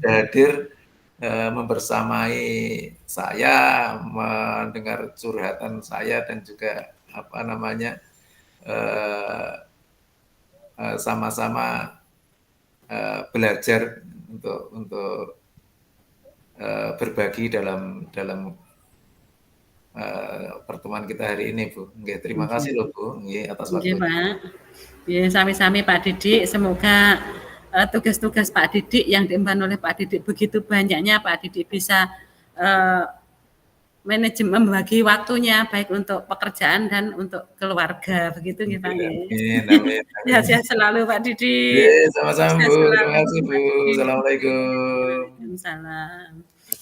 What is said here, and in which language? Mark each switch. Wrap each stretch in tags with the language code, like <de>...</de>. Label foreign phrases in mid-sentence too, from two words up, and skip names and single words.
<id>sudah hadir, membersamai saya, mendengar curhatan saya, dan juga apa namanya, sama-sama belajar untuk berbagi dalam pertemuan kita hari ini, Bu. Nggih, terima kasih Nggih. loh, Bu, nggih atas Nggih, waktunya. Pak. Ya, sami-sami Pak Didik, semoga tugas-tugas Pak Didik yang diemban oleh Pak Didik begitu banyaknya, Pak Didik bisa manajemen membagi waktunya baik untuk pekerjaan dan untuk keluarga, begitu nggih, Pak, nggih. Amin, amin, amin. Sehat-sehat selalu Pak Didik. Nggih, sama-sama, Sehat Bu. Terima selalu kasih, Bu. Pak Didik. Assalamualaikum. Waalaikumsalam.</id>